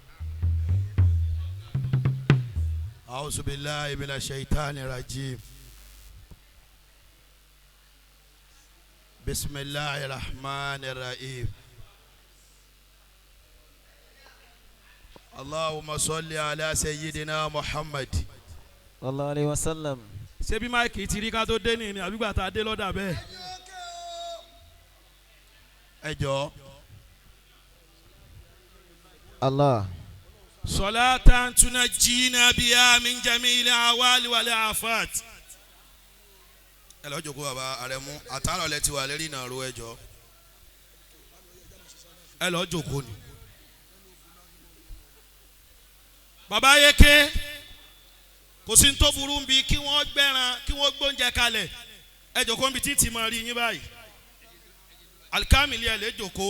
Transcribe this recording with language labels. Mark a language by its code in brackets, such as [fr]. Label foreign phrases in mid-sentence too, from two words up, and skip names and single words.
[ar] أعوذ بالله من الشيطان الرجيم. بسم الله الرحمن الرحيم. اللهم صل على سيدنا محمد صلى الله عليه وسلم. [yo] ṣé bí máìkì ti rí ká tó dé ní àbí gbà tá a dé lọ́dà bẹ́ẹ̀. ẹ jọ̀ọ́. [ar] الله. صلاة تنجينا بها من جميع الأهوال والآفات. [yo] ẹ lọ jókòó bàbá Àrẹ̀mú àtàrà ọ̀lẹ́ ti wà lérí ìnàró ẹ jọ̀ọ́. ẹ lọ jókòó ni. bàbá Yéké kò sí ní tó burú bí kí wọ́n gbẹ́ran kí wọ́n gbóúnjẹ kalẹ̀ ẹ jókòó níbi tí tì máa rí yín báyìí alikamili ẹ lè jókòó.